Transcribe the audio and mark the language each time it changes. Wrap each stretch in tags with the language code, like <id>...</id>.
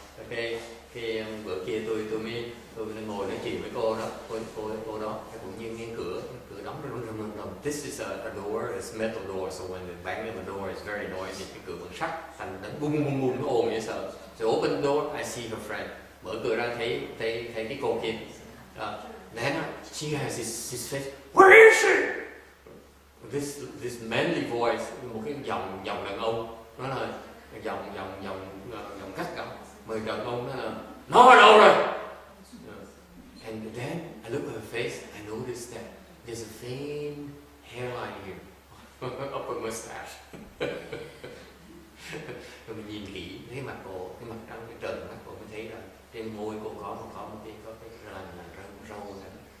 <vi>Okay, cái bữa kia tôi ngồi nói chuyện với cô đó, cô đó, cũng như cái cửa đóng rầm.</vi> <en>This is a door, it's metal door, so when the banging on the door is very noisy.</en> <vi>Cái cửa bằng sắt, thành nó bung nó ồn dễ sợ.</vi> <en>So open the door, I see her friend.</en> <vi>Mở cửa ra thấy cái cô kia.</vi> <en>Then she has this face. Where is she? This manly voice,</en> <vi>một cái giọng đàn ông, nó là giọng gắt gỏng. Mời đàn ông nó ở đâu rồi?</vi> <en>And then I look at her face, I noticed that there's a faint hairline here, upper mustache.</en> <vi>Rồi mình nhìn kỹ thấy mặt cô, cái mặt trắng, cái trần mắt cô mới thấy là trên môi cô có một cái râu này.</vi>